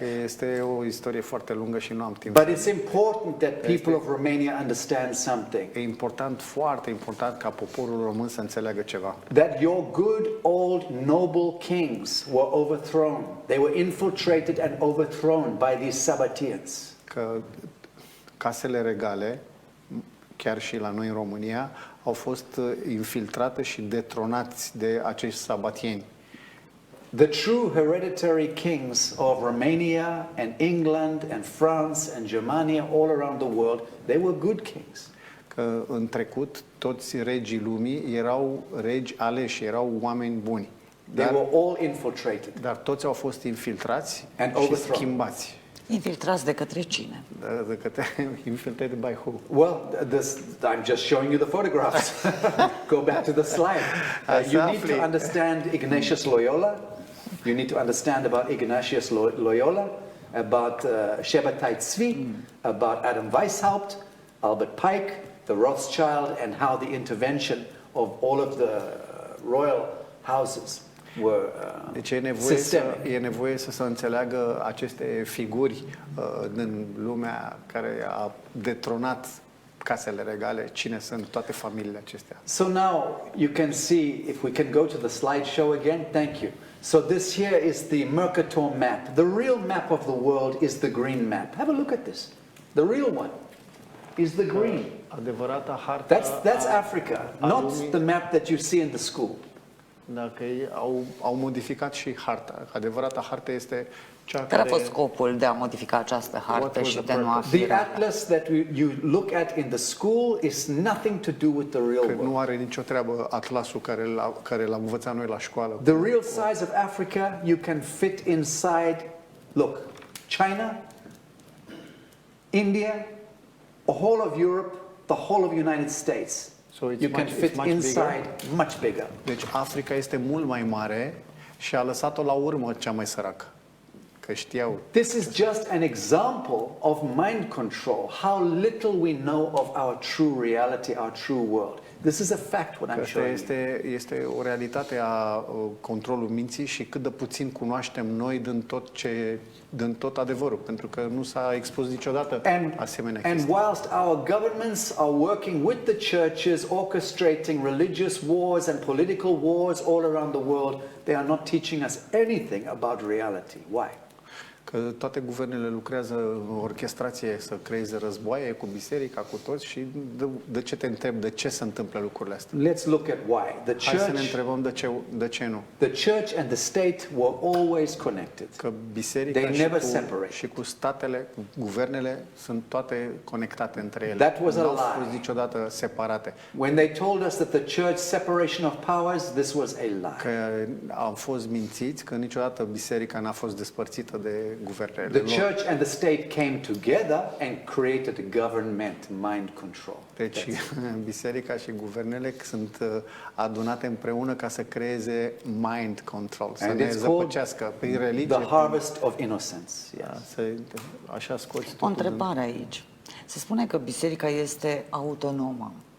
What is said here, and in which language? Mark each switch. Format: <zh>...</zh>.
<ro>Este o istorie foarte lungă și nu am timp.</ro> <en>But it's important that people of Romania understand something.</en> <ro>E important, foarte important ca poporul român să înțeleagă ceva.</ro> <en>That your good old noble kings were overthrown. They were infiltrated and overthrown by these Sabbateans.</en> <ro>Că casele regale, chiar și la noi în România, au fost infiltrate și detronați de acești sabatieni.</ro> <en>The true hereditary kings of Romania and England and France and Germania, all around the world, they were good kings.</en> <ro>Că în trecut toți regii lumii erau regi aleși, erau oameni buni.</ro> <en>They were all infiltrated.</en> <ro>Dar toți au fost infiltrați și schimbați. Infiltrați de către cine? De către</ro> <en>infiltrated by who? Well, I'm just showing you the photographs. Go back to the slide. You need to understand Ignatius Loyola. You need to understand about Ignatius Loyola, about Shabbataitsi, about Adam Weishaupt, Albert Pike, the Rothschild, and how the intervention of all of the royal houses were</en> <ro>deci e nevoie să se înțeleagă aceste figuri din lumea care a detronat casele regale, cine sunt toate familiile acestea.</ro> <en>So now you can see, if we can go to the slideshow again, thank you. So this here is the Mercator map. The real map of the world is the green map. Have a look at this. The real one is the green.</en> <ro>Adevărata harta.</ro> <en>That's Africa, not the map that you see in the school.</en> <ro>Dacă au modificat și harta. Adevărata harta este cea care a fost scopul de a modifica această hartă și de nu a fi</ro> <en>The atlas that you look at in the school is nothing to do with the real world.</en> <ro>Nu are nicio treabă atlasul care l-am învățat noi la școală.</ro> <en>The real size of Africa you can fit inside. Look, China, India, the whole of Europe, the whole of United States. So you can fit inside much bigger.</en> <ro>Deci Africa este mult mai mare și a lăsat-o la urmă cea mai săracă. Că știau.</ro> <en>This is just an example of mind control. How little we know of our true reality, our true world. This is a fact what I'm showing you.</en> <ro>Este o realitate a controlului minții și cât de puțin cunoaștem noi din tot adevărul, pentru că nu s-a expus niciodată asemenea chestii.</ro> <en>And whilst our governments are working with the churches, orchestrating religious wars and political wars all around the world, they are not teaching us anything about reality. Why?</en> <ro>Că toate guvernele lucrează în orchestrație să creeze războaie cu biserica, cu toți și de ce te întreb, de ce se întâmplă lucrurile astea?</ro> <en>Let's look at why.</en> <ro>Hai să ne întrebăm de ce nu.</ro> <en>The church and the state were always connected.</en> <ro>Că biserica și cu statele, cu guvernele sunt toate conectate între ele.</ro> <en>That was a lie.</en> <ro>Nu au fost niciodată separate.</ro> <en>When they told us that the church separation of powers, this was a lie.</en> <ro>Că am fost mințiți că niciodată biserica n-a fost despărțită de guvernele lor.</ro> <en>The church and the state came together and created a government, mind control.</en> <ro>Deci biserica și guvernele sunt adunate împreună ca să creeze mind control, să ne zăpăcească prin religie. The harvest of innocence. Așa scoți o întrebare aici. Se spune că biserica este autonomă.</ro>